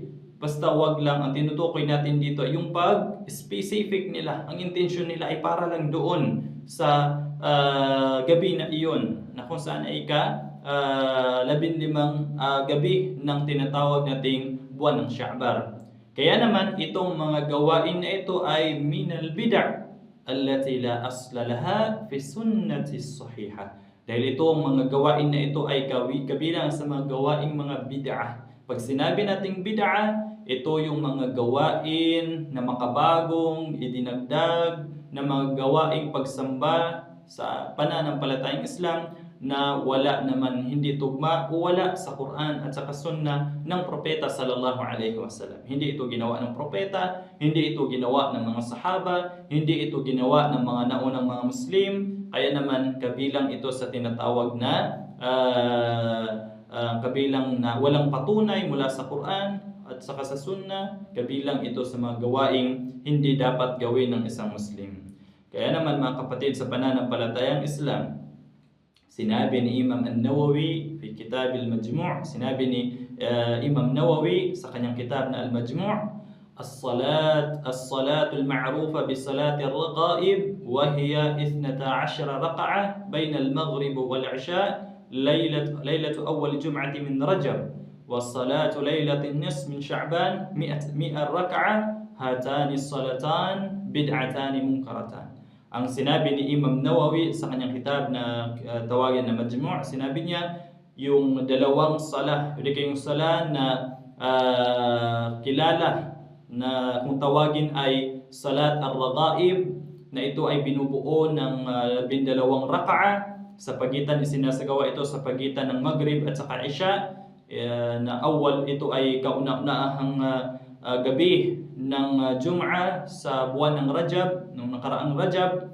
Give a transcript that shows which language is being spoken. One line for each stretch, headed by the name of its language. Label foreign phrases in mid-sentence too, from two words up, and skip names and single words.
Filipino: Basta wag lang, ang tinutukoy natin dito yung pag-specific nila. Ang intention nila ay para lang doon sa gabi na iyon, na kung saan ay 15 gabi ng tinatawag nating buwan ng Sha'ban. Kaya naman itong mga gawain na ito ay
Arabic: من البدعة التي لا أصل لها في السنة الصحيحة.
Filipino: Dahil itong mga gawain na ito ay kabilang sa mga gawaing mga bid'ah. Pag sinabi nating bid'ah, ito yung mga gawain na makabagong idinagdag, na mga gawaing pagsamba sa pananampalatayang Islam na wala naman, hindi tugma o wala sa Quran at sa Sunnah ng propeta
Arabic: صلى الله عليه وسلم.
Filipino: Hindi ito ginawa ng propeta, hindi ito ginawa ng mga sahaba, hindi ito ginawa ng mga naunang mga Muslim. Kaya naman kabilang ito sa tinatawag na kabilang na walang patunay mula sa Quran at saka sa Sunnah. Kabilang ito sa mga gawaing hindi dapat gawin ng isang Muslim. Kaya naman mga kapatid sa pananampalatayang Islam, sinabi ni Imam An-Nawawi fi
Arabic: Kitab Al-Majmu',
Filipino: sinabi ni Imam Nawawi sa kanyang kitab na Al-Majmu',
Arabic: الصلاة المعروفة بصلاة الرغائب وهي 12 ركعة بين المغرب والعشاء ليلة أول جمعة من رجب والصلاة ليلة النصف من شعبان 100 ركعة هاتان الصلاتان بدعتان منكرتان.
Filipino: Ang sinabi ni Imam Nawawi sa kanyang kitab na tawagan na Majmu', sinabi niya yung dalawang salah, yung salah na kilala na kung tawagin ay salat ar-raghaib, na ito ay binubuo ng 12 rak'a sa pagitan, isinasagawa ito sa pagitan ng Maghrib at saka Isha, na awal ito ay kauna-unahang gabi ng Jum'ah sa buwan ng Rajab, nung nakaraang Rajab.